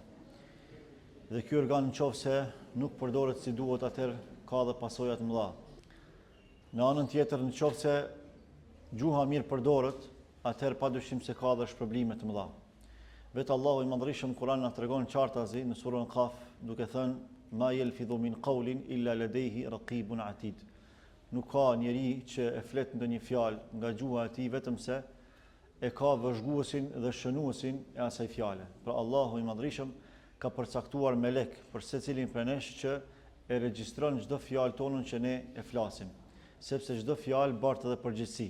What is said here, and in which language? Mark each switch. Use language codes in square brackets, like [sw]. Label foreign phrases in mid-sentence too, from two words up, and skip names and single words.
[sq] Dhe ky organ nëse nuk përdoret si duhet, atëherë ka dhe pasoja të mëdha. Në anën tjetër, nëse gjuha mirë përdoret, atëherë padyshim se ka dhe shpërblime të mëdha. Vetë Allahu i Madhërisht Kur'an na tregon qartazi në surën Qaf, duke thënë [ar] ما يلفظ من قول إلا لديه رقيب عتيد. [sq] Nuk ka njeri që e flet ndonjë fjalë nga gjuha e tij vetëm se e ka vëzhguesin dhe shënuesin e asaj fjale. Pra Allahu i Madhërisht ka përcaktuar melek për secilin prej nesh që e regjistron çdo fjalë tonën që ne e flasim, sepse çdo fjalë bartë edhe përgjegjësi.